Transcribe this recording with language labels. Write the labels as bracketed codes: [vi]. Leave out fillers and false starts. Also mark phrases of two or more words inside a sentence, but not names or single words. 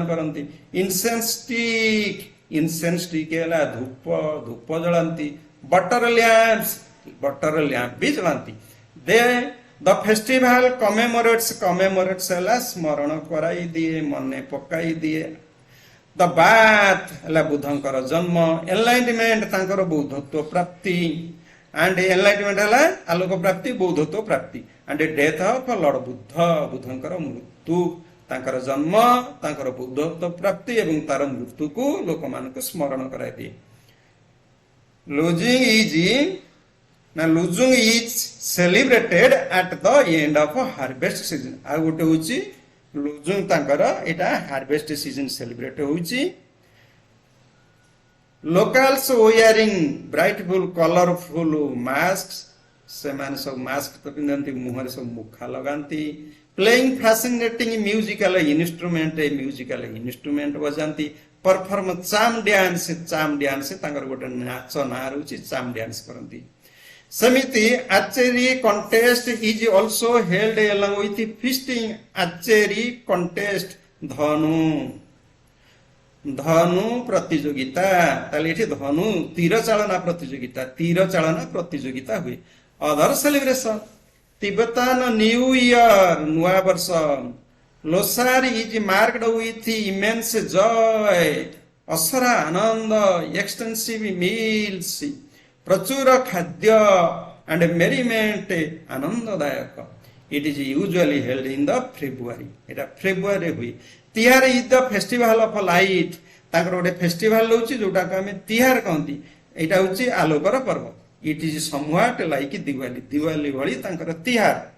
[en] କରନ୍ତି incense stick [or] ହେଲା ଧୂପ ଜଳାନ୍ତି [en] butter lamp [or] ବି ଜଳାନ୍ତି [en] the festival commemorates [or] ହେଲା ସ୍ମରଣ କରାଇ ଦିଏ ମନେ ପକାଇ ଦିଏ [en] the bath [or] ହେଲା ବୁଦ୍ଧଙ୍କର ଜନ୍ମ ଏନଲାଇଟମେଣ୍ଟ ତାଙ୍କର ବୌଦ୍ଧତ୍ୱ ପ୍ରାପ୍ତି [en] and enlightenment [or] ହେଲା ଆଲୋକ ପ୍ରାପ୍ତି ବୌଦ୍ଧତ୍ୱ ପ୍ରାପ୍ତି [en] and death of Lord [or] ବୁଦ୍ଧଙ୍କର ମୃତ୍ୟୁ ତାଙ୍କର ଜନ୍ମ ତାଙ୍କର ବୌଦ୍ଧତ୍ୱ ପ୍ରାପ୍ତି ଏବଂ ତାର ମୃତ୍ୟୁକୁ ଲୋକମାନଙ୍କୁ ସ୍ମରଣ କରାଇଦିଏ [en] Lujung is celebrated at the end of harvest season [or] ଆଉ ଗୋଟେ ହଉଛି ଲୁଜୁଙ୍ଗ ତାଙ୍କର ଏଇଟା [en] harvest season celebrate ହଉଛି locals wearing brightful colorful masks [or] ସେମାନେ ସବୁ ମାସ୍କ ତ ପିନ୍ଧନ୍ତି ମୁହଁରେ ସବୁ ମୁଖା ଲଗାନ୍ତି [en] playing fascinating musical instrument ବଜାନ୍ତି perform charm dance [or] ତାଙ୍କର ଗୋଟେ ନାଚ ନାଁ ରହୁଛି [en] charm dance [or] କରନ୍ତି ସେମିତି [en] archery contest is also held along with feasting archery contest [or] ଧନୁ ପ୍ରତିଯୋଗିତା ତାହେଲେ ଏଠି ଧନୁ ତୀର ଚାଳନା ପ୍ରତିଯୋଗିତା ହୁଏ [en] other celebration Tibetan new year [or] ନୂଆ ବର୍ଷ [en] Losar is marked with immense [or] ଜୟ ଅସରା ଆନନ୍ଦ [en] extensive meals [or] ପ୍ରଚୁର ଖାଦ୍ୟ [en] and merriment ଆନନ୍ଦଦାୟକ it is usually held in the February [or] ଏଟା ଫେବୃଆରୀରେ ହୁଏ [en] Tihar is the festival of light [or] ତାଙ୍କର ଗୋଟେ ଫେଷ୍ଟିଭାଲ ରହୁଛି ଯୋଉଟାକୁ ଆମେ ତିହାର କହନ୍ତି ଏଇଟା ହଉଛି ଆଲୋକର ପର୍ବ [en] it is somewhat like Diwali [or] ଭଳି ତାଙ୍କର ତିହାର